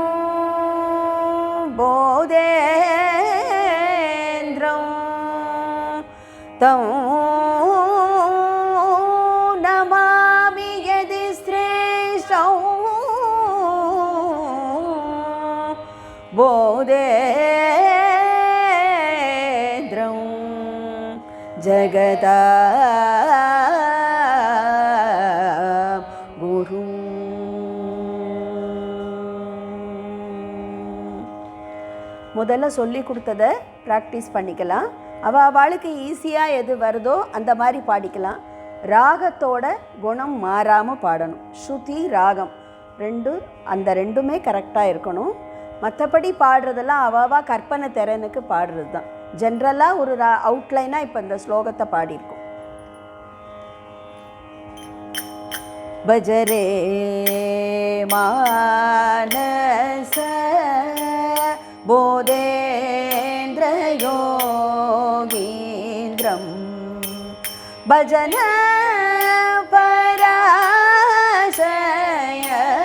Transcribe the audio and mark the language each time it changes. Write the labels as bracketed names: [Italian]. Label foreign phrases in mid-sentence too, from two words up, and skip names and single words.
[Sanskrit] बोधेन्द्रं तं नमामि यदि श्रेष्ठं बोधेन्द्रं जगदा குரு. [Tamil] முதல்ல சொல்லி கொடுத்ததை ப்ராக்டிஸ் பண்ணிக்கலாம். அவளுக்கு ஈஸியாக எது வருதோ அந்த மாதிரி பாடிக்கலாம். ராகத்தோட குணம் மாறாமல் பாடணும். ஸ்ருதி ராகம் அந்த ரெண்டுமே கரெக்டாக இருக்கணும். மற்றபடி பாடுறதெல்லாம் அவா கற்பனை திறனுக்கு பாடுறது தான். ஜென்ரலாக ஒரு அவுட்லைனாக இப்போ இந்த ஸ்லோகத்தை பாடியிருக்கோம். [Sanskrit] भजरे मानस बोधेन्द्रयोगीन्द्रं भजन पराशय